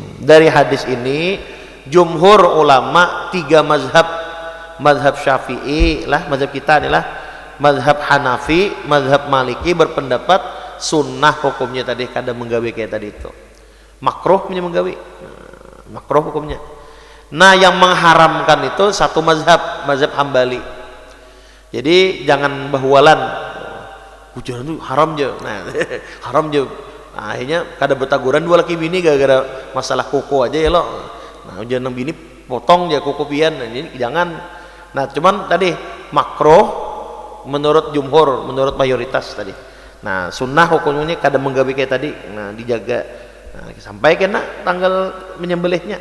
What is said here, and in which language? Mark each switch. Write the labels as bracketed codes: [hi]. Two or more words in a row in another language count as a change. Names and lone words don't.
[bjn] Dari hadis ini jumhur ulama 3 mazhab, mazhab Syafi'i lah, mazhab kita inilah, mazhab Hanafi, mazhab Maliki berpendapat sunnah hukumnya tadi, kada menggawe kayak tadi itu. Makruh punya menggawe. Makruh hukumnya. [id] Nah, yang mengharamkan itu satu mazhab, mazhab Hambali. [bjn] Jadi jangan bahwalan. Ujaran itu haram je. Nah, haram je. Nah, akhirnya kada bertaguran dua laki bini gara-gara masalah kuku aja ya lo. Nah, ujaran bini potong je kuku pian. [id] Nah, ini jangan. Nah, cuman tadi makruh menurut jumhur, menurut mayoritas tadi. [bjn] Nah, sunnah hukumnya kada menggawe kayak tadi. Nah, dijaga Nah, sampai kena tanggal menyembelihnya.